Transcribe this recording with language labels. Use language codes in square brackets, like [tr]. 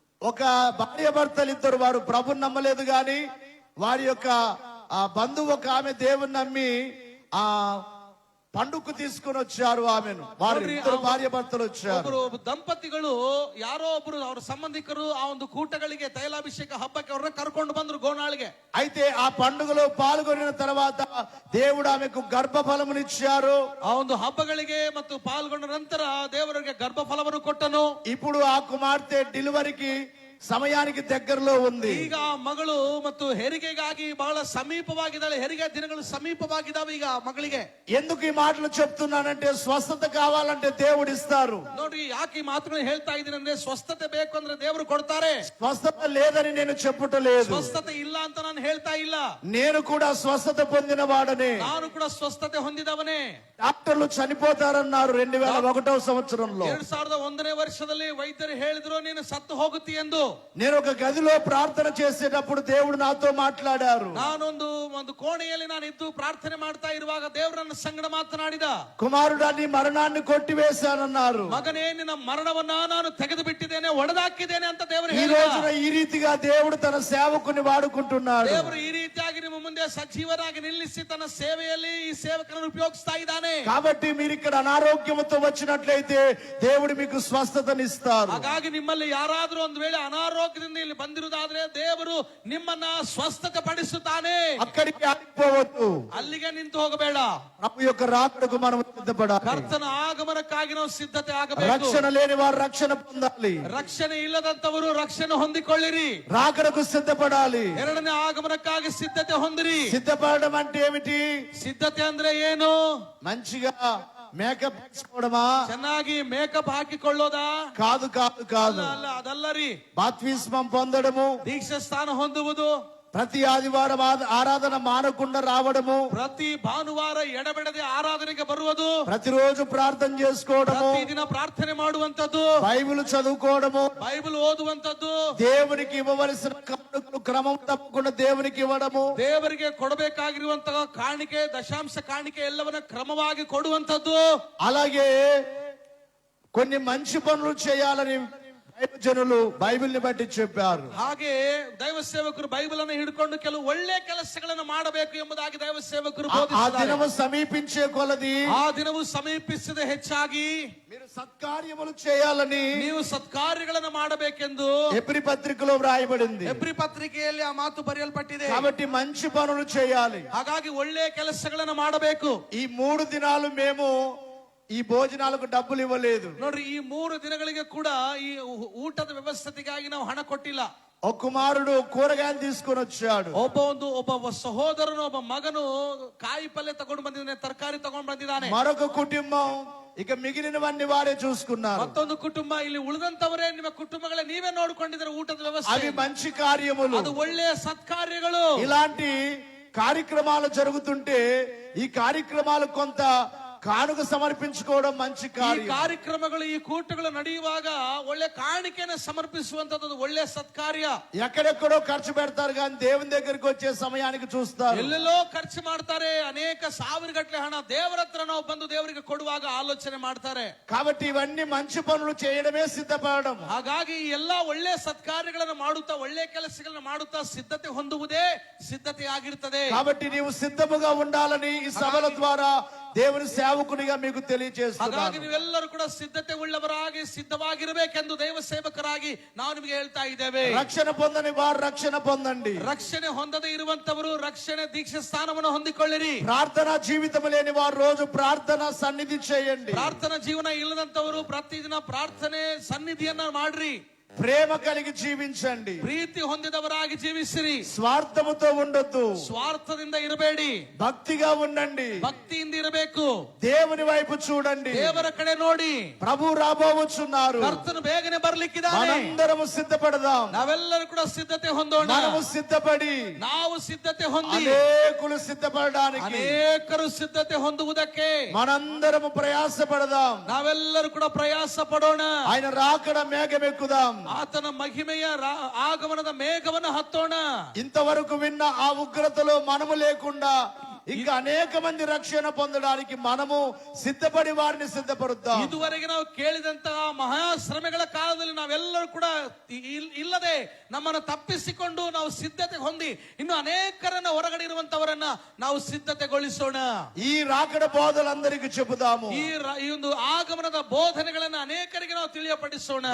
[te] ఒక భార్య భర్తలు ఇద్దరు, వారు ప్రభుని నమ్మలేదు గాని వారి యొక్క ఆ బంధువు ఒక ఆమె దేవుని నమ్మి ఆ పండుగకు తీసుకొని వచ్చారు ఆమెను. వారు ఇద్దరు భార్య భర్తలు వచ్చారు. [kn] ಒಬ್ಬರು ದಂಪತಿಗಳು, ಯಾರೋ ಒಬ್ರು ಅವರ ಸಂಬಂಧಿಕರು ಆ ಒಂದು ಕೂಟಗಳಿಗೆ, ತೈಲಾಭಿಷೇಕ ಹಬ್ಬಕ್ಕೆ ಅವ್ರನ್ನ ಕರ್ಕೊಂಡು ಬಂದ್ರು ಗೋನಾಳಿಗೆ. [te] అయితే ఆ పండుగలో పాల్గొనిన తర్వాత దేవుడు ఆమెకు గర్భఫలమునిచ్చారు. [kn] ಆ ಒಂದು ಹಬ್ಬಗಳಿಗೆ ಮತ್ತು ಪಾಲ್ಗೊಂಡ ನಂತರ ದೇವರಿಗೆ ಗರ್ಭಫಲವನ್ನು ಕೊಟ್ಟನು. [te] ఇప్పుడు ఆ కుమార్తె డెలివరీకి సమయానికి దగ్గరలో ఉంది. [kn] ಈಗ ಮಗಳು ಮತ್ತು ಹೆರಿಗೆಗಾಗಿ ಬಹಳ ಸಮೀಪವಾಗಿದ್ದಾಳೆ. ಹೆರಿಗೆ ದಿನಗಳು ಸಮೀಪವಾಗಿದ್ದಾವೆ ಈಗ ಮಗಳಿಗೆ. [te] ఎందుకు ఈ మాటలు చెప్తున్నానంటే, స్వస్థత కావాలంటే దేవుడు ఇస్తారు. [kn] ನೋಡ್ರಿ, ಯಾಕೆ ಈ ಮಾತುಗಳನ್ನು ಹೇಳ್ತಾ ಇದ್ದೀನಿ ಅಂದ್ರೆ, ಸ್ವಸ್ಥತೆ ಬೇಕು ಅಂದ್ರೆ ದೇವರು ಕೊಡ್ತಾರೆ. [te] స్వస్థత లేదని నేను చెప్పుటలేదు. [kn] ಸ್ವಸ್ಥತೆ ಇಲ್ಲ ಅಂತ ನಾನು ಹೇಳ್ತಾ ಇಲ್ಲ. [te] నేను కూడా స్వస్థత పొందిన వాడనే. [kn] ನಾನು ಕೂಡ ಸ್ವಸ್ಥತೆ ಹೊಂದಿದವನೇ. [te] డాక్టర్లు చనిపోతారన్నారు 2001వ సంవత్సరంలో. [kn] 2001ನೇ ವರ್ಷದಲ್ಲಿ ವೈದ್ಯರು ಹೇಳಿದ್ರು, ನೀನು ಸತ್ತು ಹೋಗುತ್ತಿ ಎಂದು. [te] నేను ఒక గదిలో ప్రార్థన చేసేటప్పుడు దేవుడు నాతో మాట్లాడారు. [kn] ನಾನೊಂದು ಕೋಣೆಯಲ್ಲಿ ನಾನು ಇದ್ದು ಪ್ರಾರ್ಥನೆ ಮಾಡ್ತಾ ಇರುವಾಗ ದೇವರು ನನ್ನ ಸಂಗಡ ಮಾತನಾಡಿದ. [te] కుమారుడా, నీ మరణాన్ని కొట్టివేశానన్నారు. [kn] ಮಗನೇ, ನಿನ್ನ ಮರಣವನ್ನ ನಾನು ತೆಗೆದು ಬಿಟ್ಟಿದ್ದೇನೆ, ಒಡೆದಾಕಿದ್ದೇನೆ ಅಂತ ದೇವರು [te] ఈ [kn] ಹೇಳಿದ. [te] రోజున ఈ రీతిగా దేవుడు తన సేవకుని వాడుకుంటున్నాడు. [kn] ದೇವರು ಈ ರೀತಿಯಾಗಿ ನಿಮ್ಮ ಮುಂದೆ ಸಜೀವರಾಗಿ ನಿಲ್ಲಿಸಿ ತನ್ನ ಸೇವೆಯಲ್ಲಿ ಈ ಸೇವಕರನ್ನು ಉಪಯೋಗಿಸ್ತಾ ಇದ್ದಾನೆ. [te] కాబట్టి మీరు ఇక్కడ అనారోగ్యంతో వచ్చినట్లయితే దేవుడు మీకు స్వస్థతనిస్తారు. [kn] ಹಾಗಾಗಿ ನಿಮ್ಮಲ್ಲಿ ಯಾರಾದ್ರೂ ಒಂದು ವೇಳೆ ಅನಾರೋಗ್ಯದಿಂದ ಇಲ್ಲಿ ಬಂದಿರುವುದಾದ್ರೆ ದೇವರು ನಿಮ್ಮನ್ನ ಸ್ವಸ್ಥತೆ ಪಡಿಸುತ್ತಾನೆ. [te] అక్కడికి ఆగిపోవద్దు. [kn] ಅಲ್ಲಿಗೆ ನಿಂತು ಹೋಗಬೇಡ. [te] ప్రభు యొక్క రాకడకు మనం సిద్ధపడాలి. [kn] ಕರ್ತನ ಆಗಮನಕ್ಕಾಗಿ ನಾವು ಸಿದ್ಧತೆ ಆಗಬೇಕು. [te] రక్షణ లేని వారు రక్షణ పొందాలి. [kn] ರಕ್ಷಣೆ ಇಲ್ಲದಂತವರು ರಕ್ಷಣೆ ಹೊಂದಿಕೊಳ್ಳಿರಿ. [te] రాకడకు సిద్ధపడాలి. [kn] ಎರಡನೇ ಆಗಮನಕ್ಕಾಗಿ ಸಿದ್ಧತೆ ಹೊಂದಿರಿ. [te] సిద్ధపడడం అంటే ఏమిటి? [kn] ಸಿದ್ಧತೆ ಅಂದ್ರೆ ಏನು? [te] మంచిగా మేకప్ చేసుకోవడమా? [kn] ಚೆನ್ನಾಗಿ ಮೇಕಪ್ ಹಾಕಿಕೊಳ್ಳೋದಾ? [te] కాదు కాదు కాదు. [kn] ಅಲ್ಲ, ಅದಲ್ಲ ರೀ. [te] బాప్తిస్మం పొందడము, [kn] ದೀಕ್ಷಾ ಸ್ಥಾನ ಹೊಂದುವುದು, [te] ప్రతి ఆదివారం ఆరాధన మానకుండా రావడము, [kn] ಪ್ರತಿ ಭಾನುವಾರ ಎಡಬಿಡದೆ ಆರಾಧನೆಗೆ ಬರುವುದು, [te] ప్రతిరోజు ప్రార్థన చేసుకోవడము, [kn] ಪ್ರತಿದಿನ ಪ್ರಾರ್ಥನೆ ಮಾಡುವಂತದ್ದು, [te] బైబిల్ చదువుకోవడము, [kn] ಬೈಬಲ್ ಓದುವಂತದ್ದು, [te] దేవునికి ఇవ్వవలసిన కానుకలు క్రమం తప్పకుండా దేవునికి ఇవ్వడము, [kn] ದೇವರಿಗೆ ಕೊಡಬೇಕಾಗಿರುವಂತಹ ಕಾಣಿಕೆ, ದಶಾಂಶ ಕಾಣಿಕೆ ಎಲ್ಲವನ್ನ ಕ್ರಮವಾಗಿ ಕೊಡುವಂತದ್ದು. [te] అలాగే కొన్ని మంచి పనులు చేయాలని జనులు బైబిల్ని బట్టి చెప్పారు. [kn] ಹಾಗೆ ದೈವ ಸೇವಕರು ಬೈಬಲ್ ಅನ್ನು ಹಿಡ್ಕೊಂಡು ಕೆಲವು ಒಳ್ಳೆ ಕೆಲಸಗಳನ್ನು ಮಾಡಬೇಕು ಎಂಬುದಾಗಿ ದೈವ ಸೇವಕರು [te] ఆ [kn] ಬೋಧಿಸಿದ್ದಾರೆ. [te] దినము సమీపించే కొలది [kn] ಆ ದಿನವು ಸಮೀಪಿಸಿದ ಹೆಚ್ಚಾಗಿ [te] మీరు సత్కార్యములు చేయాలని [kn] ನೀವು ಸತ್ಕಾರ್ಯಗಳನ್ನು ಮಾಡಬೇಕೆಂದು [te] ఎబ్రీ పత్రికలో వ్రాయబడింది. [kn] ಎಬ್ರಿ ಪತ್ರಿಕೆಯಲ್ಲಿ ಆ ಮಾತು ಬರೆಯಲ್ಪಟ್ಟಿದೆ. [te] కాబట్టి మంచి పనులు చేయాలి. [kn] ಹಾಗಾಗಿ ಒಳ್ಳೆ ಕೆಲಸಗಳನ್ನು ಮಾಡಬೇಕು. [te] ఈ 3 దినాలు మేము ఈ భోజనాలకు డబ్బులు ఇవ్వలేదు. [kn] ನೋಡ್ರಿ, ಈ 3 ದಿನಗಳಿಗೆ ಕೂಡ ಈ ಊಟದ ವ್ಯವಸ್ಥೆಗಾಗಿ ನಾವು ಹಣ ಕೊಟ್ಟಿಲ್ಲ. [te] ఒక కుమారుడు కూరగాయలు తీసుకొని వచ్చాడు. [kn] ಒಬ್ಬ ಸಹೋದರನು ಒಬ್ಬ ಮಗನು ಕಾಯಿ ಪಲ್ಯ ತಗೊಂಡು ಬಂದಿದ್ದಾನೆ, ತರಕಾರಿ ತಗೊಂಡು ಬಂದಿದ್ದಾನೆ. [te] మరొక కుటుంబం ఇక మిగిలినవన్నీ వారే చూసుకున్నారు. [kn] ಮತ್ತೊಂದು ಕುಟುಂಬ, ಇಲ್ಲಿ ಉಳಿದಂತವರೇ ನಿಮ್ಮ ಕುಟುಂಬಗಳೇ ನೀವೇ ನೋಡ್ಕೊಂಡಿದ್ರೆ ಊಟದ ವ್ಯವಸ್ಥೆ. [te] అవి మంచి కార్యములు, [kn] ಅದು ಒಳ್ಳೆಯ ಸತ್ಕಾರ್ಯಗಳು. [te] ఇలాంటి కార్యక్రమాలు జరుగుతుంటే ఈ కార్యక్రమాలు కొంత కానుక సమర్పించుకోవడం మంచి [kn] ಈ [te] కార్యం. [kn] ಕಾರ್ಯಕ್ರಮಗಳು, ಈ ಕೂಟಗಳು ನಡೆಯುವಾಗ ಒಳ್ಳೆ ಕಾಣಿಕೆಯನ್ನು ಸಮರ್ಪಿಸುವಂತದ್ದು ಒಳ್ಳೆ ಸತ್ಕಾರ್ಯ. [te] ఎక్కడెక్కడో ఖర్చు పెడతారు కానీ దేవుని దగ్గరికి వచ్చే సమయానికి చూస్తారు. [kn] ಎಲ್ಲೆಲ್ಲೋ ಖರ್ಚು ಮಾಡ್ತಾರೆ, ಅನೇಕ ಸಾವಿರ ಗಟ್ಟಲೆ ಹಣ. ದೇವರ ಹತ್ರ ನಾವು ಬಂದು ದೇವರಿಗೆ ಕೊಡುವಾಗ ಆಲೋಚನೆ ಮಾಡ್ತಾರೆ. [te] కాబట్టి ఇవన్నీ మంచి పనులు చేయడమే సిద్ధపడడం. [kn] ಹಾಗಾಗಿ ಈ ಎಲ್ಲಾ ಒಳ್ಳೆ ಸತ್ಕಾರ್ಯಗಳನ್ನು ಮಾಡುತ್ತಾ, ಒಳ್ಳೆ ಕೆಲಸಗಳನ್ನು ಮಾಡುತ್ತಾ ಸಿದ್ಧತೆ ಹೊಂದುವುದೇ ಸಿದ್ಧತೆ ಆಗಿರ್ತದೆ. [te] కాబట్టి నీవు సిద్ధముగా ఉండాలని ఈ సభల ద్వారా దేవుని సేవకునిగా మీకు [kn] ಹಾಗಾಗಿ [te] తెలియజేస్తున్నాను. [kn] ನೀವೆಲ್ಲರೂ ಕೂಡ ಸಿದ್ಧತೆ ಉಳ್ಳವರಾಗಿ ಸಿದ್ಧವಾಗಿರಬೇಕೆಂದು ದೈವ ಸೇವಕರಾಗಿ ನಾವು ನಿಮಗೆ ಹೇಳ್ತಾ ಇದ್ದೇವೆ. [te] రక్షణ పొందని వారు రక్షణ పొందండి. [kn] ರಕ್ಷಣೆ ಹೊಂದದೇ ಇರುವಂತವರು ರಕ್ಷಣೆ ದೀಕ್ಷೆ ಸ್ಥಾನವನ್ನು ಹೊಂದಿಕೊಳ್ಳಿರಿ. [te] ప్రార్థనా జీవితం లేని వారు రోజు ప్రార్థన సన్నిధి చేయండి. [kn] ಪ್ರಾರ್ಥನಾ ಜೀವನ ಇಲ್ಲದಂತವರು ಪ್ರತಿದಿನ ಪ್ರಾರ್ಥನೆ ಸನ್ನಿಧಿಯನ್ನ ಮಾಡ್ರಿ. [te] ప్రేమ కలిగి జీవించండి. [kn] ಪ್ರೀತಿ ಹೊಂದಿದವರಾಗಿ ಜೀವಿಸಿರಿ. [te] స్వార్థముతో ఉండొద్దు. [kn] ಸ್ವಾರ್ಥದಿಂದ ಇರಬೇಡಿ. [te] భక్తిగా ఉండండి. [kn] ಭಕ್ತಿಯಿಂದ ಇರಬೇಕು. [te] దేవుని వైపు చూడండి. [kn] ದೇವರ ಕಡೆ ನೋಡಿ. [te] ప్రభు రాబోవచ్చున్నారు. [kn] ಕರ್ತನು ಬೇಗನೆ ಬರ್ಲಿಕ್ಕಿದ್ದಾನೆ. [te] మనందరము సిద్ధపడదాం. [kn] ನಾವೆಲ್ಲರೂ ಕೂಡ ಸಿದ್ಧತೆ ಹೊಂದೋಣ. [te] మనము సిద్ధపడి [kn] ನಾವು ಸಿದ್ಧತೆ ಹೊಂದಿ [te] అనేకులు సిద్ధపడడానికి [kn] ಅನೇಕರು ಸಿದ್ಧತೆ ಹೊಂದುವುದಕ್ಕೆ [te] మనందరము ప్రయాసపడదాం. [kn] ನಾವೆಲ್ಲರೂ ಕೂಡ ಪ್ರಯಾಸ ಪಡೋಣ. [te] ఆయన రాకడ మేఘమెక్కుదాం. [kn] ಆತನ ಮಹಿಮೆಯ ಆಗಮನದ ಮೇಘವನ್ನು ಹತ್ತೋಣ. [te] ఇంతవరకు విన్న ఆ ఉగ్రతలో మనము లేకుండా ఇంకా అనేక మంది రక్షణ పొందడానికి మనము సిద్ధపడి వారిని సిద్ధపడుద్దాం. [kn] ಇದುವರೆಗೆ ನಾವು ಕೇಳಿದಂತಹ ಮಹಾಶ್ರಮೆಗಳ ಕಾಲದಲ್ಲಿ ನಾವೆಲ್ಲರೂ ಕೂಡ ಇಲ್ಲದೆ ನಮ್ಮನ್ನು ತಪ್ಪಿಸಿಕೊಂಡು ನಾವು ಸಿದ್ಧತೆ ಹೊಂದಿ ಇನ್ನು ಅನೇಕರನ್ನ ಹೊರಗಡೆ ಇರುವಂತವರನ್ನ ನಾವು ಸಿದ್ಧತೆಗೊಳಿಸೋಣ. [te] ఈ రాకడ బోధలందరికీ చెబుదాము. [kn] ಈ ಒಂದು ಆಗಮನದ ಬೋಧನೆಗಳನ್ನ ಅನೇಕರಿಗೆ ನಾವು ತಿಳಿಯಪಡಿಸೋಣ.